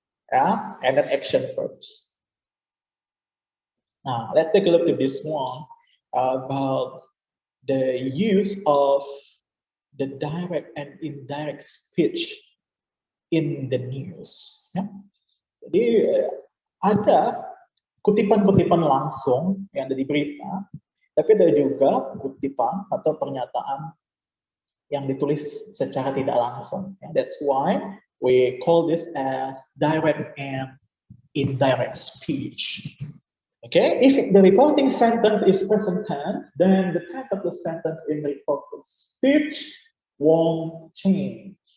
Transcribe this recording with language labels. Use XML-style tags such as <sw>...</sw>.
<en>Yeah, and then action verbs. Now let's take a look at this one about the use of the direct and indirect speech in the news.</en> <id>Ya. Jadi ada kutipan-kutipan langsung yang ada di berita, tapi ada juga kutipan atau pernyataan yang ditulis secara tidak langsung. Ya.</id> <en>That's why we call this as direct and indirect speech. Okay, if the reporting sentence is present tense, then the tense of the sentence in the reported speech won't change.</en>